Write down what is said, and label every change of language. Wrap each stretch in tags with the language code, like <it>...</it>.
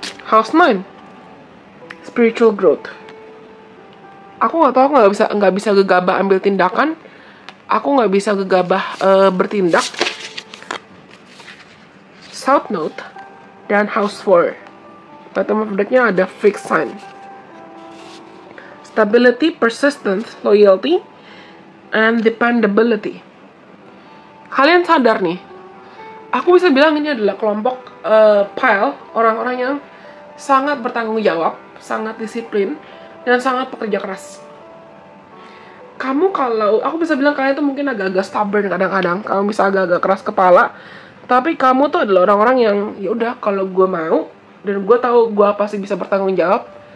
<en>House 9, spiritual growth.</en> <id>Aku nggak tahu, nggak bisa gegabah ambil tindakan. Aku nggak bisa gegabah bertindak.</id> <en>South Node dan House 4. Bottom of deck-nya ada fixed sign. Stability, persistence, loyalty, and dependability.</en> <id>Kalian sadar nih, aku bisa bilang ini adalah kelompok pile orang-orang yang sangat bertanggung jawab, sangat disiplin, dan sangat pekerja keras. Aku bisa bilang kalian tuh mungkin agak-agak stubborn kadang-kadang, kamu bisa agak-agak keras kepala, tapi kamu tuh adalah orang-orang yang ya udah, kalau gue mau dan gue tahu gue pasti bisa bertanggung jawab,</id>